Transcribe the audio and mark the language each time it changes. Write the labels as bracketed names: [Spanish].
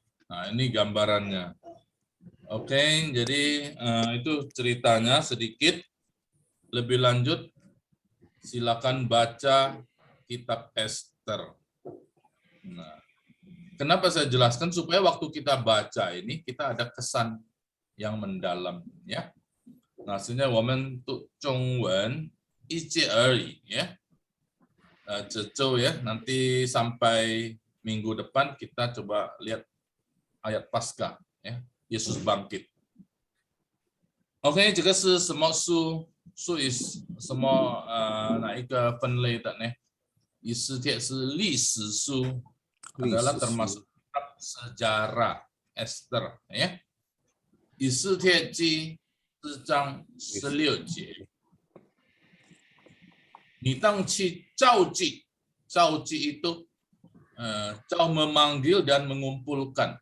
[Indonesian] Nah, ini gambarannya. Oke, jadi itu ceritanya sedikit. Lebih lanjut silakan baca kitab Esther. Nah, kenapa saya jelaskan? Supaya waktu kita baca ini, kita ada kesan yang mendalam. Ya. Nah, sebenarnya [Chinese] 我们读中文一节而已, ya. 这周 [Indonesian] ya, nanti sampai minggu depan kita coba lihat ayat Paskah. Ya. Yesus bangkit. [Chinese] OK, 这个是什么书？书 is 什么哪一个分类的呢？以斯帖是历史书 [Indonesian] adalah termasuk sejarah Esther ya. [Chinese] 以斯帖记4章16节，你当去召集，召集 [Indonesian] itu memanggil dan mengumpulkan.